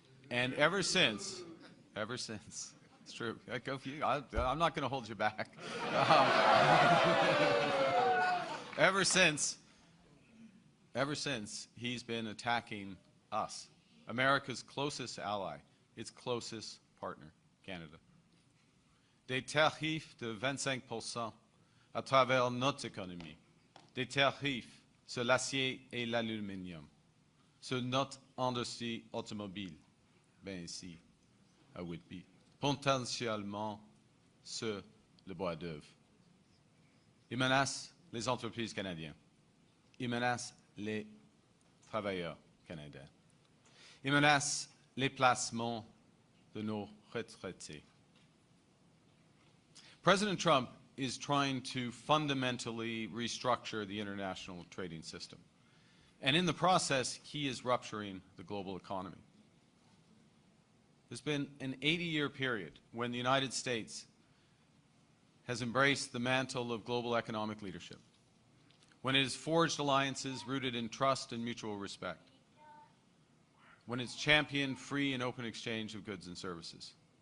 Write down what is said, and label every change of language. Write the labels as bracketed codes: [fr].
[en] And ever since, it's true, go for you. I'm not going to hold you back. Ever since, he's been attacking us, America's closest ally, its closest partner, Canada. [fr] Des tarifs de 25% à travers notre économie, des tarifs sur l'acier et l'aluminium, sur notre industrie automobile, ben ici, à Whitby, potentiellement sur le bois d'œuvre. Il menace les entreprises canadiennes. Il menace les travailleurs canadiens. Il menace les placements de nos retraités. [en] President Trump is trying to fundamentally restructure the international trading system. And in the process, he is rupturing the global economy. There's been an 80-year period when the United States has embraced the mantle of global economic leadership, when it has forged alliances rooted in trust and mutual respect, when it's championed free and open exchange of goods and services.